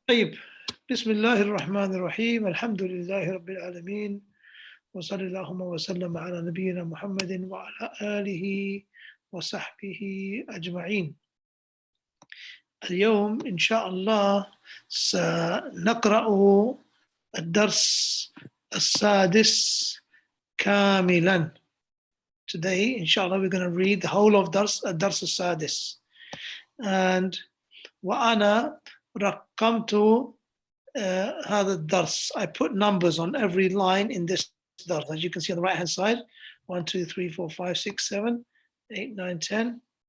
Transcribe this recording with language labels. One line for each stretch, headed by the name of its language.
Arabic: طيب بسم الله الرحمن الرحيم. الحمد لله رب العالمين وصلى اللهم وسلم على نبينا محمد وعلى آله وصحبه أجمعين. اليوم إن شاء الله سنقرأ الدرس السادس كاملا.
English: Today, inshallah, we're going to read the whole of
Arabic: الدرس السادس. And وأنا رقمت هذا الدرس.
English: I put numbers on every line in this dars. As you can see on the right hand side, 1, 2, 3, 4, 5, 6, 7, 8, 9, 10.